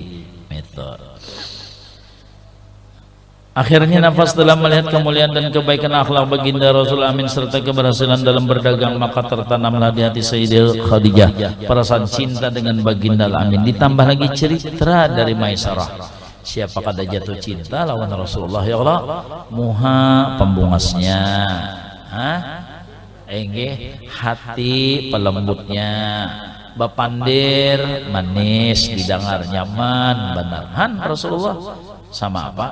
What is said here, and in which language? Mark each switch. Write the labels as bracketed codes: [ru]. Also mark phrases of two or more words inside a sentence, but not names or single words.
[id] Metode. Akhirnya nafas telah melihat kemuliaan dan kebaikan akhlak baginda Rasul Amin serta keberhasilan dalam berdagang, maka tertanamlah di hati Sayyidah Khadijah perasaan cinta dengan baginda Amin. Ditambah lagi cerita dari Maisarah, [bjn] siapa kada jatuh cinta lawan Rasulullah ya Allah, muha pembungasnya, hati pelembutnya, bapandir manis, didengar nyaman, benar Rasulullah sama apa?